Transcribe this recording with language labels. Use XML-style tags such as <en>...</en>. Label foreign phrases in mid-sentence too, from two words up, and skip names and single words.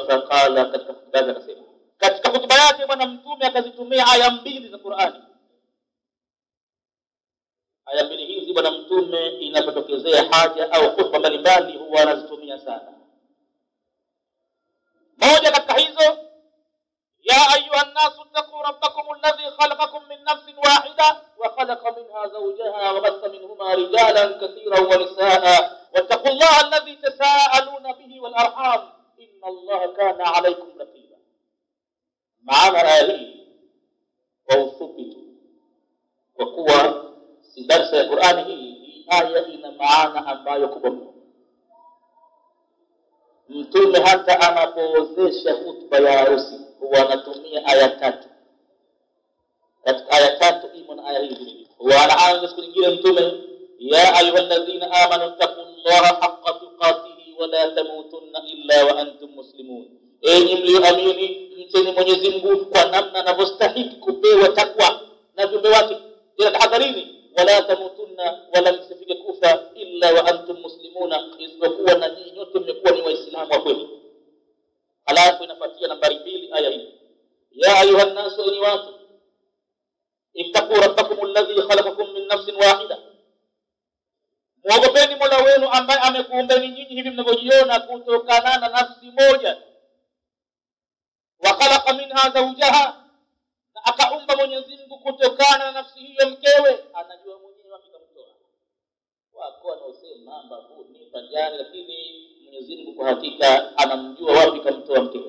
<sw>Faqala, katika khutba akasema, katika khutba yake bwana mtume akazitumia aya mbili za Qur'ani. Aya mbili hizi bwana mtume inapotokezea haja au khutba mbalimbali huwa anazitumia sana. Moja katika hizo,</sw> <ar>يا أيها الناس اتقوا ربكم الذي خلقكم من نفس واحدة وخلق منها زوجها وبث منهما رجالا كثيرا ونساء واتقوا الله الذي تساءلون به والأرحام إن الله كان عليكم رقيبا.</ar> <sw>Maana aya hii kwa ufupi tu, kwa kuwa si darasa ya Qur'ani hii aya ina maana ambayo kubwa. Mtume hata anapoozesha hutuba ya harusi huwa anatumia aya tatu. Katika aya tatu imo na aya hii. Huwa anaanza siku nyingine mtume,</sw> <ar>يا أيها الذين آمنوا اتقوا الله حق تقاته ولا تموتن إلا وأنتم مسلمون.</ar> <sw>Enyi mlioamini, mcheni Mwenyezi Mungu kwa namna anavyostahili kupewa takwa na viumbe wake, ila tahadharini, wala tamutunna, wala msifike kufa</sw> <ar>إلا وأنتم مسلمون,</ar> <sw>isipokuwa na nyinyi nyote mmekuwa ni waislamu wa kweli. Halafu inafuatia nambari 2 aya hii,</sw> <ar>يا أيها الناس,</ar> <sw>enyi watu,</sw> <ar>اتقوا ربكم الذي خلقكم من نفس واحدة,</ar> <sw>muogopeni Mola wenu ambaye amekuumbeni nyinyi hivi mnavyojiona kutokana na nafsi moja.</sw> <ar>وخلق منها زوجها,</ar> <sw>na akaumba Mwenyezi Mungu kutokana na nafsi hiyo mkewe. Anajua mwenyewe wapi kamtoa, wako wanaosema mambo ni panjani, lakini Mwenyezi Mungu kwa hakika anamjua wapi kamtoa mkewe.</sw>